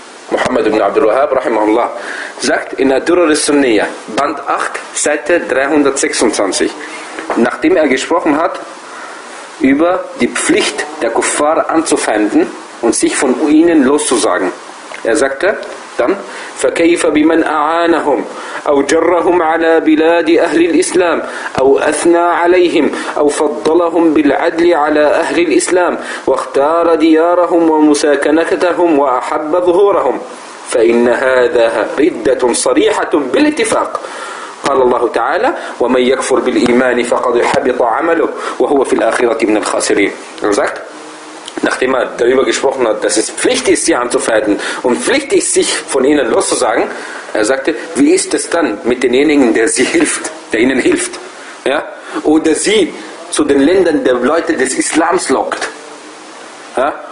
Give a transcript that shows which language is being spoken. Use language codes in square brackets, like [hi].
[de] Muhammad ibn Abdul Wahhab, rahimahullah, sagt in der Durr al-Sunniyah, Band 8, Seite 326, nachdem er gesprochen hat über die Pflicht der Kuffar anzufeinden und sich von ihnen loszusagen. Er sagte dann: [ar] فكيف بمن أعانهم أو جرهم على بلاد أهل الإسلام أو أثنى عليهم أو فضلهم بالعدل على أهل الإسلام واختار ديارهم ومساكنتهم وأحب ظهورهم فإن هذا ردة صريحة بالاتفاق. قال الله تعالى: ومن يكفر بالإيمان فقد حبط عمله وهو في الآخرة من الخاسرين. [de] Nachdem er darüber gesprochen hat, dass es Pflicht ist, sie anzufeinden und Pflicht ist, sich von ihnen loszusagen, er sagte: Wie ist es dann mit denjenigen, der sie hilft, der ihnen hilft, ja? Oder sie zu den Ländern der Leute des Islams lockt, ja?